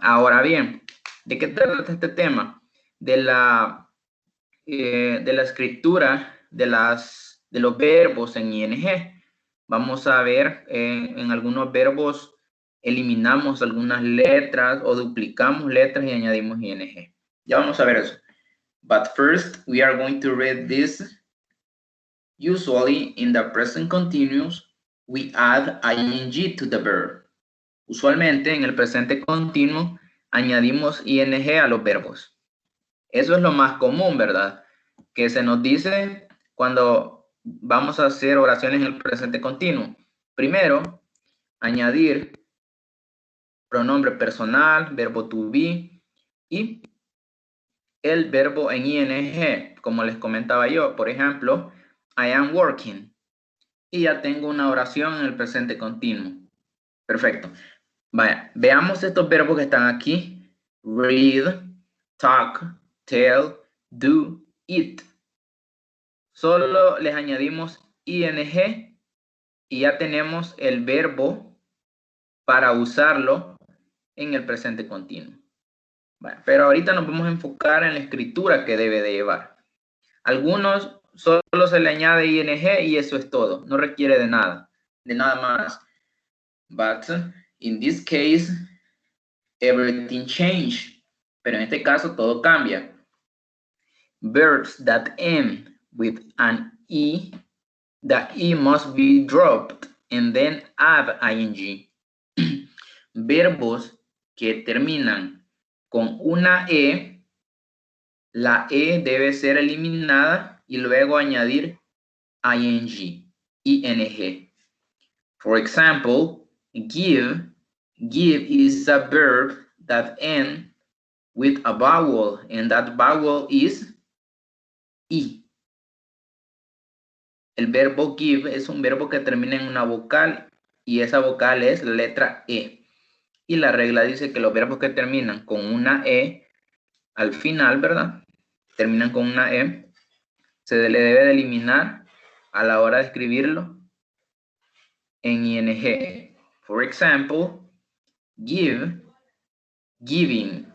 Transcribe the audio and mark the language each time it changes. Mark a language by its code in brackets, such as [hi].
[es] Ahora bien, ¿de qué trata este tema? De la escritura de los verbos en ing. Vamos a ver en algunos verbos eliminamos algunas letras o duplicamos letras y añadimos ing. Ya vamos a ver eso. [en] But first, we are going to read this. Usually, in the present continuous, we add ing to the verb. [es] Usualmente, en el presente continuo, añadimos ing a los verbos. Eso es lo más común, ¿verdad? Que se nos dice cuando vamos a hacer oraciones en el presente continuo. Primero, añadir pronombre personal, verbo to be y el verbo en ing, como les comentaba yo. Por ejemplo, [en] I am working. [es] Y ya tengo una oración en el presente continuo. Perfecto. Vaya, veamos estos verbos que están aquí. Read, talk, tell, do, eat. Solo les añadimos ing y ya tenemos el verbo para usarlo en el presente continuo. Bueno, pero ahorita nos vamos a enfocar en la escritura que debe de llevar. Algunos solo se le añade ing y eso es todo. No requiere de nada más. [en] But in this case, everything changed. [es] Pero en este caso todo cambia. [en] Verbs that end with an e, the e must be dropped and then add ing. [es] Verbos que terminan con una e, la e debe ser eliminada y luego añadir ing. [en] For example, give is a verb that ends with a vowel, and that vowel is e. [es] El verbo give es un verbo que termina en una vocal y esa vocal es la letra e. Y la regla dice que los verbos que terminan con una e al final, ¿verdad? Terminan con una e, se le debe de eliminar a la hora de escribirlo en ing. [en] For example, give, giving.